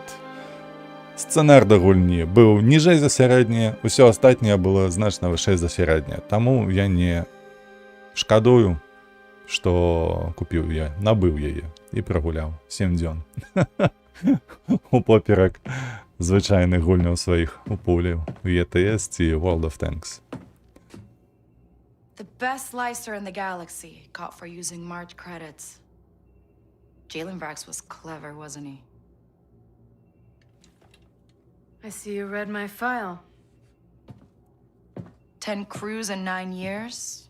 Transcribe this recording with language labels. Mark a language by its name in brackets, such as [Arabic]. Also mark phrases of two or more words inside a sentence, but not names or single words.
[Belarusian] Сцэнар да гульні быў ніжэй за сярэдняе, усё астатняе было значна вышэй за сярэдняе. Таму я не шкадую, што купіў я, набыў яе і прагуляў 7 дзён. Упоперак звычайных гульняў сваіх у пулі, у ETS ці World of Tanks. [English] The best slicer in the galaxy, caught for using March credits. Jalen Vrax was clever, wasn't he? I see you read my file. 10 crews in 9 years.